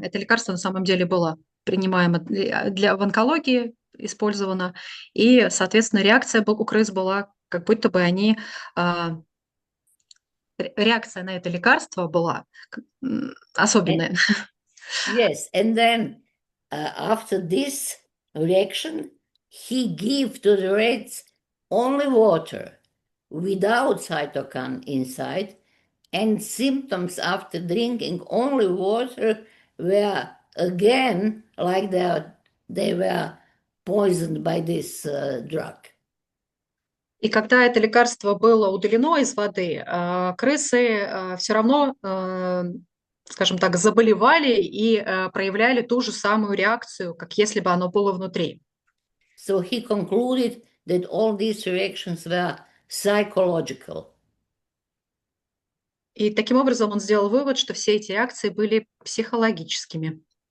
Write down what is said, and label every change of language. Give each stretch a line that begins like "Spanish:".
Russian: Это лекарство на самом деле было принимаемо в онкологии использовано, и, соответственно, реакция у крыс была, как будто бы они реакция на это лекарство была особенная.
English: Yes, and then after this reaction, he gave to the rats only water without cytokine inside, and symptoms after drinking only water were again like they were poisoned by this drug.
Russian: И когда это лекарство было удалено из воды, крысы все равно, скажем так, заболевали и проявляли ту же самую реакцию, как если бы оно было внутри.
English: So he concluded that all these reactions were psychological.
Russian: И таким образом он сделал вывод, что все эти реакции были психологическими.